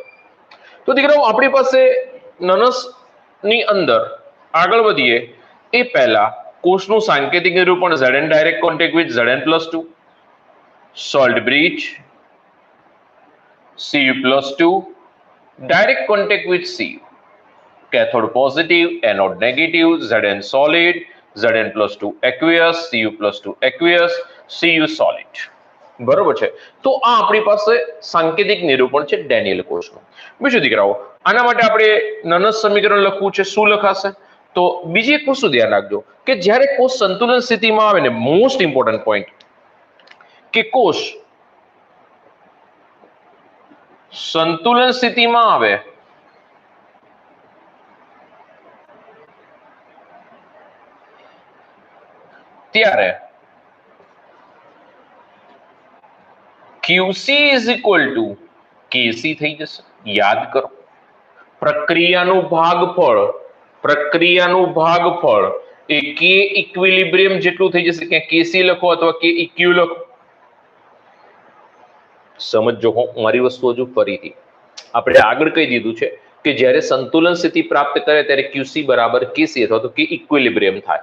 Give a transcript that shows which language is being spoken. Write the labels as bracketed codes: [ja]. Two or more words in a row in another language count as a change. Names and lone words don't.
[gu] તો દીકરાઓ આપણી પાસે નનસ ની અંદર આગળ વધીએ એ પહેલા કોષનું સાંકેતિક નિરૂપણ [en] Zn direct contact with Zn+2, salt bridge, Cu+2 direct contact with Cu, cathode positive, anode negative, Zn solid, Zn+2 aqueous, Cu+2 aqueous, Cu solid. [gu] બરોબર છે. તો આ આપણી પાસે સાંકેતિક નિરૂપણ છે ડેનિયલ કોષનું. બીજું દીકરાઓ આના માટે આપણે નનસ સમીકરણ લખવું છે. શું લખાશે? તો બીજી એક વસ્તુ ધ્યાન રાખજો કે જ્યારે કોષ સંતુલન સ્થિતિમાં આવે ને, [en] most important point, [gu] કે કોષ સંતુલન સ્થિતિમાં આવે ત્યારે [en] QC is equal to KC [gu] થઈ જશે. યાદ કરો, પ્રક્રિયાનું ભાગફળ એ [en] K equilibrium [gu] જેટલું થઈ જશે. કે KC લખો અથવા [en] K eq [gu] લખો. સમજો મારી વસ્તુ હજુ ફરીથી આપણે આગળ કહી દીધું છે કે જ્યારે સંતુલન સ્થિતિ પ્રાપ્ત કરે ત્યારે QC બરાબર KC અથવા તો [en] K equilibrium [gu] થાય.